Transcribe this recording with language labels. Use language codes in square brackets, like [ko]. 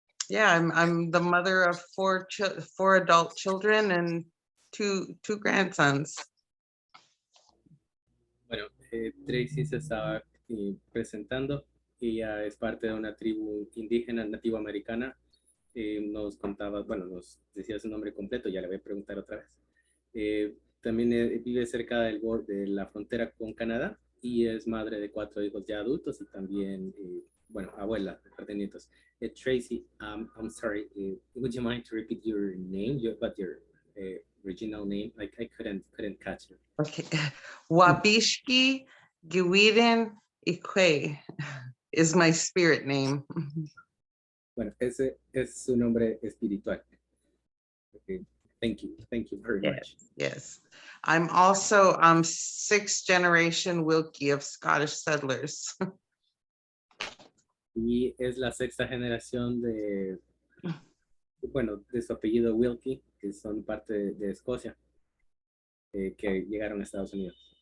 [en] Yeah, I'm the mother of four adult children and two grandsons. [es] Bueno, Tracy se estaba presentando. Ella es parte de una tribu indígena nativo americana. Nos contaba, bueno, nos decía su nombre completo, ya le voy a preguntar otra vez. También vive cerca del borde de la frontera con Canadá y es madre de 4 hijos ya adultos y también, bueno, abuela de nietos. [en] Tracy, I'm sorry, would you mind to repeat your name, your original name? I couldn't catch it. Okay, Wabishki Gwiden Ikwe is my spirit name. [es] Bueno, ese es su nombre espiritual. [en] Okay. Thank you very much. Yes, I'm also 6th generation Wilkie of Scottish settlers. [es] Y es la 6ª generación bueno, de su apellido Wilkie, que son parte de Escocia, que llegaron a Estados Unidos.